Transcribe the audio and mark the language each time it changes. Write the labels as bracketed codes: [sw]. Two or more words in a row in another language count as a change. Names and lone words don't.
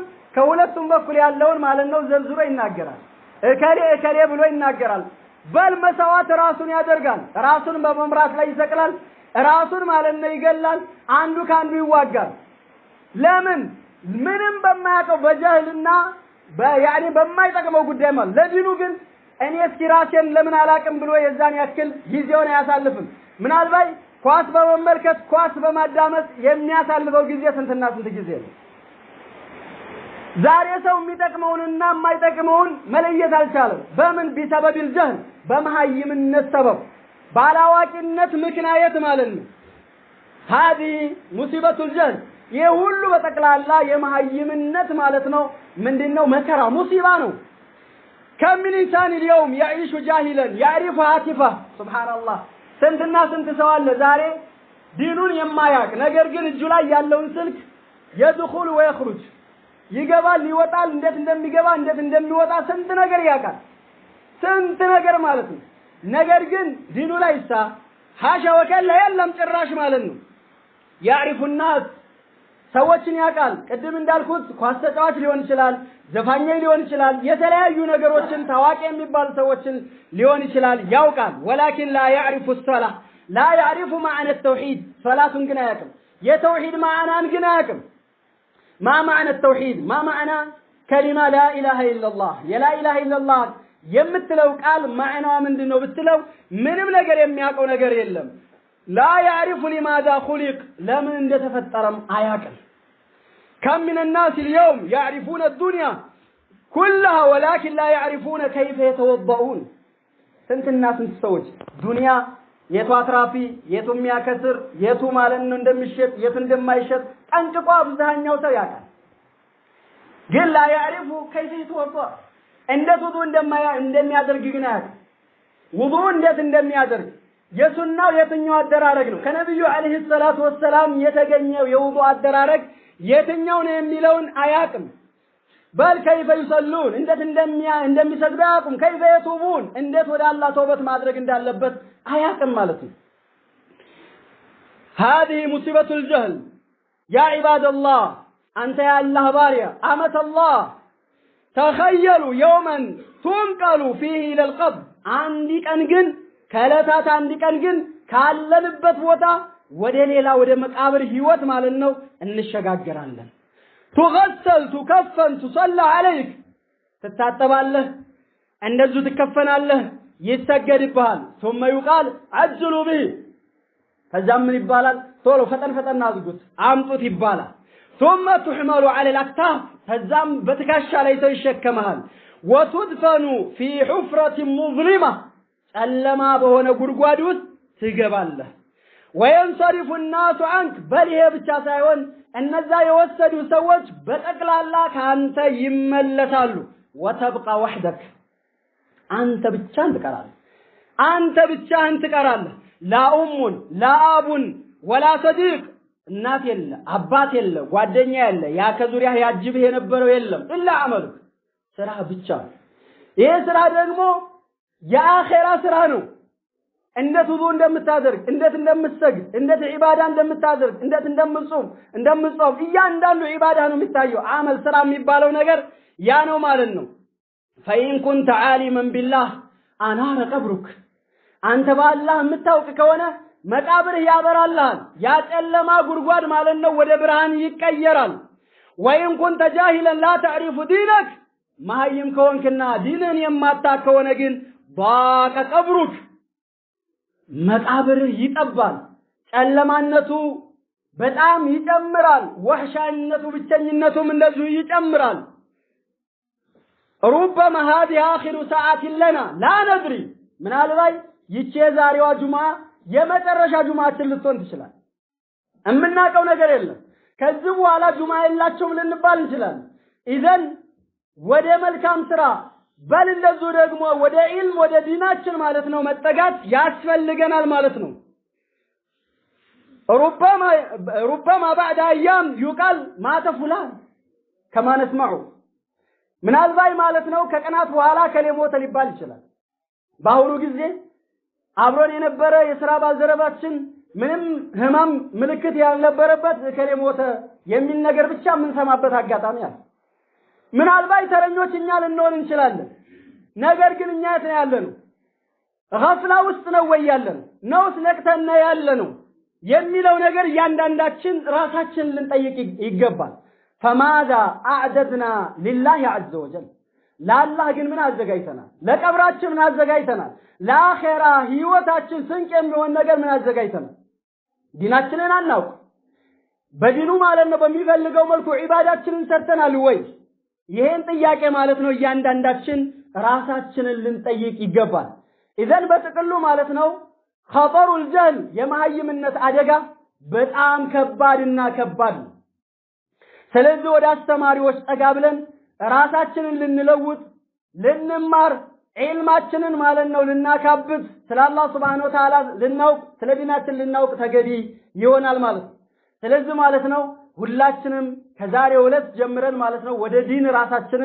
[am] ከሁለቱም በኩል ያለውን ማለት ነው ዘርዝሮ ይናገራል እከሌ ብሎ ይናገራል በል መስዋዕት ራሱን ያደርጋል ራሱን በመምራት ላይ ይሰቅላል ራሱን ማለት ነው ይገላል አንዱ ካንዱ ይዋጋል ለምን ምንም በማያውቀው በጃህልና ያኒ በማይጠቅመው ጉዳይ ማለት ለዲኑ ግን እኔ እስኪ ራሴን ለምን አላቅም ብሎ የዛን ያክል ጊዜውን ያሳልፍም ምናልባት ኳስ በመመልከት ኳስ በማዳመጥ የሚያሳልፈው ጊዜ ስንትና ስንት ጊዜ ነው ዛሬ ሰው የሚጠቅመውንና የማይጠቅመውን መለየት አልቻለም በምን ቢሰበብል ጀህል በመሃይምነት ሰበብ ባላዋቂነት ምክንያት ማለት ነው [ar] هذه مصيبه الجهل [am] የሁሉ በጠቅላላ የመሃይምነት ማለት ነው ምንድነው መከራ ሙሲባ ነው [ar] كم من انسان اليوم يعيش جاهلا يعرف هاتفه سبحان الله [am] ስንትና ስንት ሰው አለ ዛሬ ዲኑን የማያውቅ ነገር ግን እጁ ላይ ያለውን ስልክ [ar] يدخل ويخرج [am] ይገባል ይወጣል እንዴት እንደሚገባ እንዴት እንደሚወጣ ስንት ነገር ያውቃል ስንት ነገር ማለት ነው ነገር ግን ዲኑ [ar] ليس حاشا وكلا [am] የለም ጭራሽ ማለት ነው [ar] يعرف الناس [am] ሰዎችን ያውቃል ቅድም እንዳልኩት ኳስ ተጫዋች ሊሆን ይችላል ዘፋኝ ሊሆን ይችላል የተለያዩ ነገሮችን ታዋቂ የሚባሉ ሰዎችን ሊሆን ይችላል [ar] ያውቃል ولكن لا يعرف الصلاه لا يعرف معنى التوحيد صلاتን [am] ግን አያውቅም የተውሂድ ማዕናን ግን አያውቅም [ar] ما معنى التوحيد ما معنى كلمه لا اله الا الله يا لا اله الا [am] الله የምትለው ቃል ማዕናው ምንድነው ብትለው ምንም ነገር የሚያውቀው ነገር የለም [ar] لا يعرف لماذا خلق لمن [am] እንደተፈጠረም አያውቅም [ar] كم من الناس اليوم يعرفون الدنيا كلها ولكن لا يعرفون كيف يتوضؤون [am] ስንትና ስንት ሰዎች ዱንያ የቱ አትራፊ የቱ የሚያከስር የቱ ማለት ነው እንደሚሸጥ የቱ እንደማይሸጥ ጠንቅቆ አብዛኛው ሰው ያውቃል ግን [ar] لا يعرف كيف يتوضأ [am] እንዴት ውዱእ እንደሚያደርግ ግን አያውቅም ውዱእ እንዴት እንደሚያደርግ የሱናው የትኛው አደራረግ ነው ከነብዩ አለይሂ ሰላቱ ወሰለም የተገኘው የውዱእ አደራረግ የትኛው ነው የሚለውን አያውቅም በል [ar] كيف يصلون [am] እንዴት እንደሚሰግዱ አያውቅም [ar] كيف يتوبون [am] እንዴት ወደ አላህ ተውበት ማድረግ እንዳለበት አያውቅም ማለት ነው [ar] هذه مصيبه الجهل يا عباد الله انت يا الله باريا امه الله تخيلوا يوما تنقلوا فيه الى القبر عندي [am] ቀን ግን ከለታት አንድ ቀን ግን ካለንበት ቦታ ወደ ሌላ ወደ መቃብር ህይወት ማለት ነው እንሸጋገራለን [ar] تغسل تكفن تصلى عليك [am] تتعتبالله እንደዚህ ትከፈናለህ ይሰገድብሃል [ar] ثم يقال عجلوا به [am] ከዛም ምን ይባላል ቶሎ ፈጠን አድርጉት አምጡት ይባላል [ar] ثم تحمل على الاكتاف [am] ከዛም በትከሻ ላይ ሰው ይሸከማል [ar] وتدفن في حفرة مظلمة [am] ጨለማ በሆነ ጉድጓድ ውስጥ ትገባለህ [ar] وينصرف الناس عنك بل [am] ይሄ ብቻ ሳይሆን እነዛ የወሰዱ ሰዎች በጠቅላላ ካንተ ይመለሳሉ [ar] وتبقى وحدك [am] አንተ ብቻህን ትቀራለህ [ar] لا ام لا اب ولا صديق [am] እናት የለ አባት የለ ጓደኛ የለ ያ ከዙሪያ ያጅብህ የነበረው የለም [ar] الا عملك [am] ስራ ብቻ ይሄ ስራ ደግሞ የአኺራ ስራ ነው እንዴት ውዱእ እንደምታደርግ እንዴት እንደምትሰግድ እንዴት ዒባዳ እንደምታደርግ እንዴት እንደምትጾም እያንዳንዱ ዒባዳ ነው የሚታየው አመል ስራ የሚባለው ነገር ያ ነው ማለት ነው [ar] فإن كنت عالما بالله أنار قبرك [am] አንተ በአላህ የምታውቅ ከሆነ መቃብርህ ያበራልሃል ያ ጨለማ ጉድጓድ ማለት ነው ወደ ብርሃን ይቀየራል [ar] وإن كنت جاهلا لا تعرف دينك [am] ማህይም ከሆንክና ዲንን የማታውቅ ከሆነ ግን [ar] ضاق قبرك [am] መቃብርህ ይጠባል ጨለማነቱ በጣም ይጨምራል ወህሻነቱ ብቸኝነቱም እንደዚሁ ይጨምራል [ar] ربما هذه آخر ساعات لنا لا ندري من [am] አልባይ ይቼ ዛሬዋ ጁማ የመጨረሻ ጁማችን ልትሆን ትችላል እምናቀው ነገር የለም ከዚህ በኋላ ጁማ የላቸውም ልንባል እንችላለን ኢዘን ወደ መልካም ስራ በል እንደዚሁ ደግሞ ወደ ዒልም ወደ ዲናችን ማለት ነው መጠጋት ያስፈልገናል ማለት ነው [ar] ربما بعد ايام يقال مات فلان كما نسمع [am] ምናልባት ማለት ነው ከቀናት በኋላ ከሌሞተ ሊባል ይችላል ባሁኑ ጊዜ አብሮን የነበረ የሥራ ባልደረባችን ምንም ህመም ምልክት ያልነበረበት ከሌሞተ የሚል ነገር ብቻ ምን ሰማበት አጋጣሚ አለ ምናልባት ተረኞች እኛ ልንሆን እንችላለን ነገር ግን እኛ የት ነው ያለነው ገፍላ ውስጥ ነው ወይ ያለነው ነውስ ነቅተና ያለነው የሚለው ነገር ያንዳንዳችን ራሳችን ልንጠይቅ ይገባል [ar] فماذا اعددنا لله عز وجل [am] ለአላህ ግን ምን አዘጋጅተናል ለቀብራችን ምን አዘጋጅተናል ለአኺራ ህይወታችን ስንቅ የሚሆን ነገር ምን አዘጋጅተናል ዲናችንን አናውቅ በዲኑ ማለት ነው በሚፈልገው መልኩ ዒባዳችንን ሰርተናል ወይ ይሄን ጥያቄ ማለት ነው ያንዳንዳችን ራሳችንን ልንጠይቅ ይገባል ኢዘን በጥቅሉ ማለት ነው [ar] خطر الجهل [am] የማህይምነት አደጋ በጣም ከባድና ከባድ ነው ስለዚህ ወደ አስተማሪዎች ጠጋ ብለን ራሳችንን ልንለውጥ ልንማር ዒልማችንን ማለት ነው ልናካብት ስለ አላህ [ar] سبحانه وتعالى [am] ልናውቅ ስለ ዲናችን ልናውቅ ተገቢ ይሆናል ማለት ነው ስለዚህ ማለት ነው ሁላችንም ከዛሬው ዕለት ጀምረን ማለት ነው ወደ ዲን ራሳችንን